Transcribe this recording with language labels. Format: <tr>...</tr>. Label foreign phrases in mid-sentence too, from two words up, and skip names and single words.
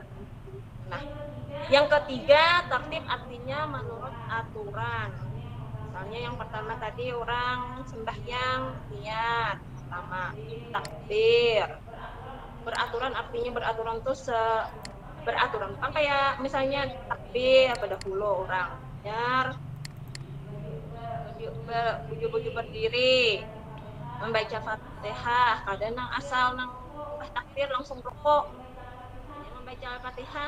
<id>Nah, yang ketiga tertib artinya menurut aturan. Misalnya yang pertama tadi orang sembahyang niat pertama takbir.</id> <bjn>Beraturan artinya beraturan tuh beraturan kan kayak misalnya takbir pada dahulu orang biar bujur berdiri membaca Fatihah, kadang nang asal nang takbir langsung rukuk membaca Al-Fatihah.</bjn>